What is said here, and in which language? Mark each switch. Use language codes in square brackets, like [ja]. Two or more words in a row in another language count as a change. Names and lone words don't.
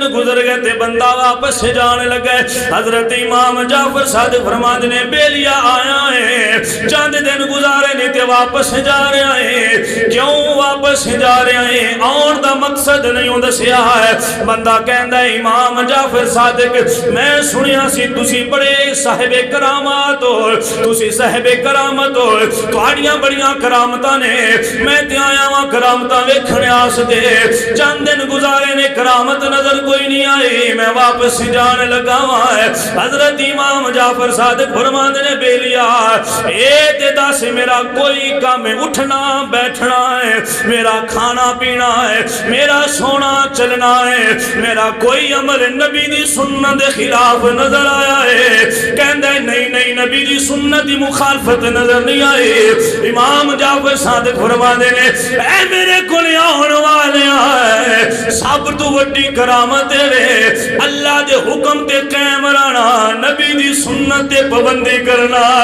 [pa] گزر گئے تے بندہ واپس سے جانے لگا حضرت امام جعفر صادق فرماتے نے بیلیا آیا ہے چند دن گزارے نہیں تے واپس جا رہے ہیں کیوں واپس جا رہے ہیں اور دا مقصد نہیں ہوں دسیا ہے بندہ کہندا ہے امام جعفر صادق میں سنیا سی تسی بڑے صاحب کرامات ہو تسی صاحب کرامت ہو تہاڈیاں بڑیاں کرامتاں نے میں تے آیا واں کرامتاں ویکھنے واسطے چند دن گزارے نے کرامت نظر کوئی نہیں آئی میں واپس جانے لگا ہوا ہے حضرت امام جعفر صادق فرماتے نے بیلیا اے تے دس میرا کوئی کام اٹھنا بیٹھنا ہے میرا کھانا پینا ہے میرا سونا چلنا ہے میرا کوئی عمل نبی دی سنت دے خلاف نظر آیا ہے کہندے نہیں نہیں نبی دی سنت دی مخالفت نظر نہیں آئی امام جعفر صادق فرماتے نے اے میرے کو آن والے آئے سب تو وڈی کرامت ہے اللہ دے حکم تے قائم رہنا نبی دی سنت تے پابندی کرنا